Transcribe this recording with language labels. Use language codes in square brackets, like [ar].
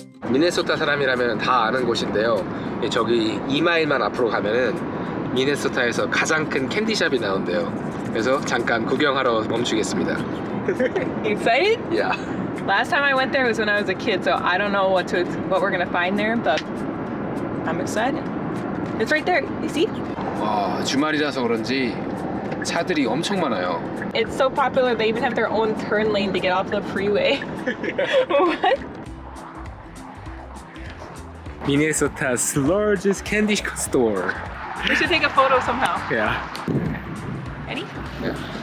[ko] 미네소타 사람이라면 다 아는 곳인데요. 저기 2마일만 앞으로 가면은 미네소타에서 가장 큰 캔디샵이 나온대요. 그래서 잠깐 구경하러 멈추겠습니다. [en] Excited? Yeah. Last time I went there was when I was a kid, so I don't know what we're gonna find there, but I'm excited. It's right there. You see? [ko] 와, 주말이라서 그런지 차들이 엄청 많아요. [en] It's so popular they even have their own turn lane to get off the freeway. What? Minnesota's largest candy store. We should take a photo somehow. Yeah. Ready? Yeah.